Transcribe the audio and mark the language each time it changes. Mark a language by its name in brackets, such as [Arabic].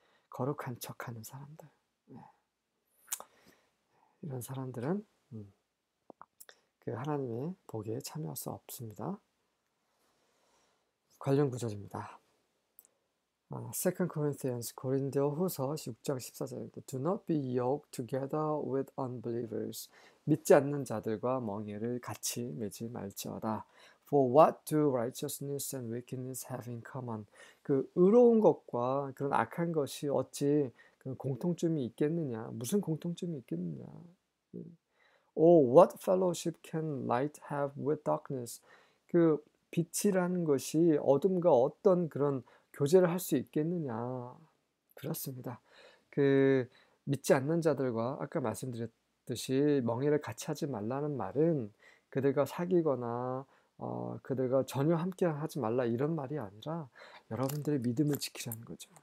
[Korean] 거룩한 척하는 사람들. 이런 사람들은 그 하나님의 복에 참여할 수 없습니다. 관련 구절입니다. 2 Corinthians 고린도후서 6장 14절입니다. [English] Do not be yoked together with unbelievers. [Korean] 믿지 않는 자들과 멍에를 같이 매지 말지어다. [English] For what do righteousness and wickedness have in common? [Korean] 그 의로운 것과 그런 악한 것이 어찌 그 공통점이 있겠느냐? 무슨 공통점이 있겠느냐? [English] Or what fellowship can light have with darkness? [Korean] 그 빛이라는 것이 어둠과 어떤 그런 교제를 할 수 있겠느냐? 그렇습니다. 그 믿지 않는 자들과 아까 말씀드렸듯이 멍에를 같이 하지 말라는 말은 그들과 사귀거나 그들과 전혀 함께 하지 말라 이런 말이 아니라 여러분들의 믿음을 지키라는 거죠.